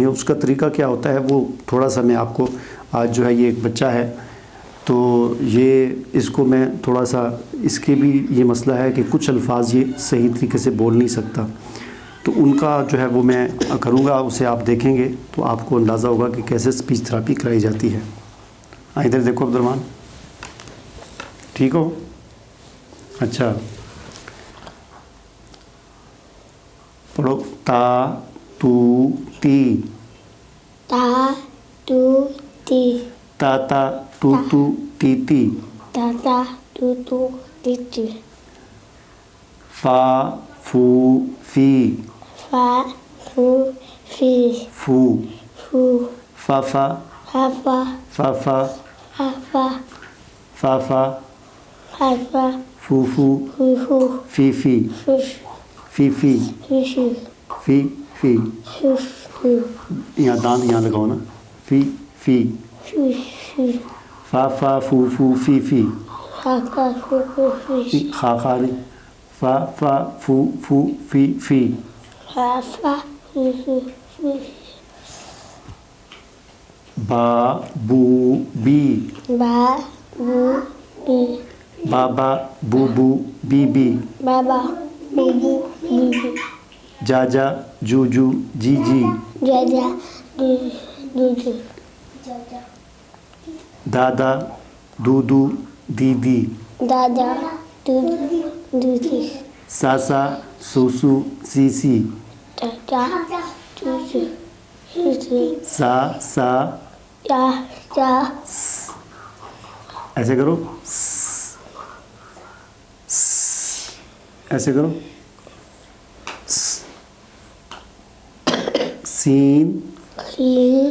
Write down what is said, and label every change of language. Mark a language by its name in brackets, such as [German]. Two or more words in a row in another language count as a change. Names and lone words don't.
[Urdu] اس کا طریقہ کیا ہوتا ہے وہ تھوڑا سا میں آپ کو، آج جو ہے یہ ایک بچہ ہے، تو اس کو میں تھوڑا سا، اس کے بھی یہ مسئلہ ہے کہ کچھ الفاظ یہ صحیح طریقے سے بول نہیں سکتا، تو ان کا جو ہے وہ میں کروں گا، اسے آپ دیکھیں گے تو آپ کو اندازہ ہوگا کہ کیسے اسپیچ تھراپی کرائی جاتی ہے۔ ادھر دیکھو عبد الرحمن، ٹھیک ہو؟ اچھا پڑھو۔ تا تو تی، تا تو تی، تا تا تو تی تی، تا تا تو تی تی، فا فو فی، فا فو فی، فو، فو، فا فا، فا فا، فا فا، فا فا، فا فا، فا فا، فو فو، فو فو، فی فی، فو فی فی، فو فی، فی فی، فو فو، یہاں دانت یہاں لگاؤ نا، فی فی، فو فی، فا فا فو فو فی فی، فا فا فو فو فی، خا خا نہیں، فا فا فو فو فی فی، فا فا فو فو با بو بی با بو بی بابا بوبو بی بی بابا بوبو بی جاجا جوجو جی جی جاجا دودو دادا دودو دیدی دادا دودو دودی ساسا سوسو سیسی دادا دودو دودی سا سا جا جا ایسے کرو ایسے کرو سین کلین